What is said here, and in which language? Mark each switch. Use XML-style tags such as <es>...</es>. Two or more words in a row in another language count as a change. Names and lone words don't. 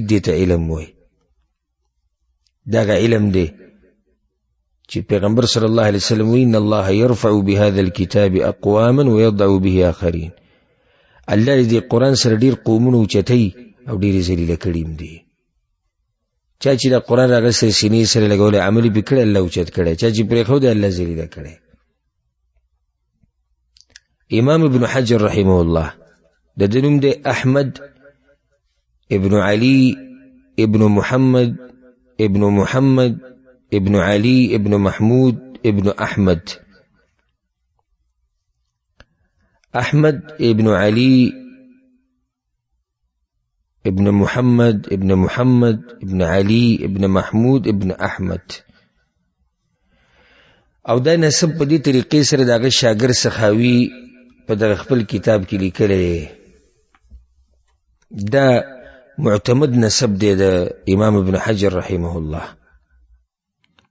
<ps>دې ته علم وایي. دغه علم دی چې پیغمبر صلی الله علیه وسلم وی</ps> <ar>ان الله يرفع بهذا الكتاب اقواما ويضع به آخرين.</ar> <ps>الله دې قرآن سره ډېر قومونه اوچتوي او ډېرې ذلیله کړي دي. چا چې د قرآن راغستی سینې سره لګولی عمل یې پرې کړی الله اوچت کړی، چا چې پرېښودی الله ذلیله کړی. امام ابن حجر رحمه الله د ده نوم دی احمد ابن علي ابن محمد ابن محمد ابن علي ابن محمود ابن أحمد. أحمد ابن علي ابن محمد ابن محمد ابن علي ابن محمود ابن أحمد. او دا نسب په دې طریقې سره د هغه شاګرد سخاوي په دغه خپل کتاب کې لیکلی. دا معتمد نسب دی د امام ابن حجر رحمه الله.</ps>